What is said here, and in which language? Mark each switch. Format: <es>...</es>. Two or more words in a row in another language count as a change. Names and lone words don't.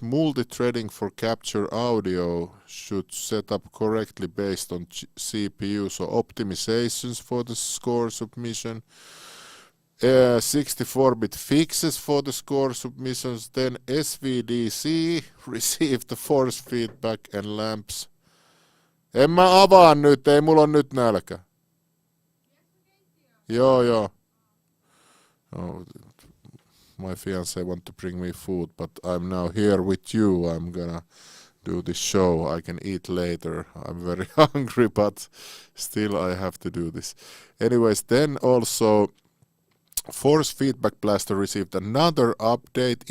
<en>Multi-threading for capture audio should set up correctly based on CPU, so optimizations for the score submission. 64-bit fixes for the score submissions. Then SVDC received the force feedback and lamps.</en> <fi>En mä avaa nyt, ei mulla on nyt nälkä. Joo.</fi> <en>Oh, my fiance want to bring me food, but I'm now here with you. I'm gonna do this show. I can eat later. I'm very hungry, but still I have to do this. Anyways, then also Force Feedback Blaster received another update.</en>